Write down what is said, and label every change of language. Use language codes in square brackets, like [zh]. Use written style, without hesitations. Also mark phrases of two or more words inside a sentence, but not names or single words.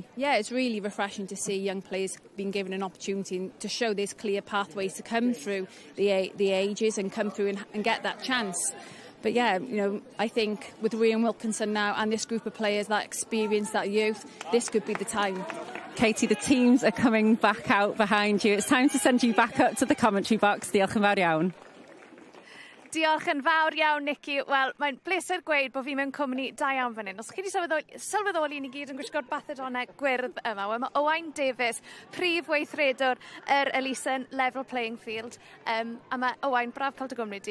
[en] Yeah, it's really refreshing to see young players being given an opportunity to show there's clear pathways to come through the ages and come through and get that chance. But yeah, I think with Rhian Wilkinson now and this group of players, that experience, that youth, this could be the time. Katie, the teams are coming back out behind you. It's time to send you back up to the commentary box. [cy] Diolch yn fawr iawn. Diolch yn fawr iawn, Nicky. Wel, mae'n bleser gweud bod fi mewn cwmni da iawn fan hyn. Os chi wedi sylweddoli ni gyd yn gwisgo'r bathedonau gwyrdd yma, wel, mae Owain Davies, prif weithredwr yr Elusen Level Playing Field. A mae Owain, braf cael dy gwmni di.